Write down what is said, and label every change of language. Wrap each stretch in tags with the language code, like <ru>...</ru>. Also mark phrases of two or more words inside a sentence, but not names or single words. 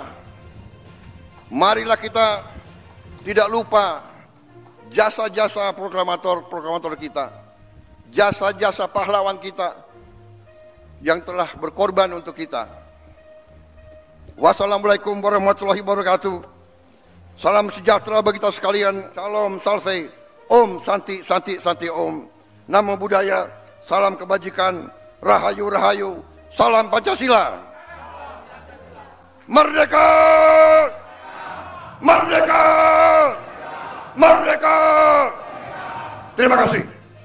<id>Marilah kita tidak lupa jasa-jasa proklamator kita, jasa-jasa pahlawan kita yang telah berkorban untuk kita.</id> <ar>Wassalamualaikum warahmatullahi wabarakatuh.</ar> <id>Salam sejahtera bagi kita sekalian. Salam salve,</id> <sa>Om Santi Santi Santi Om.</sa> <pi>Namo Buddhaya,</pi> <id>salam kebajikan. Rahayu Rahayu, salam Pancasila. Merdeka! Merdeka! Merdeka! Terima kasih.</id>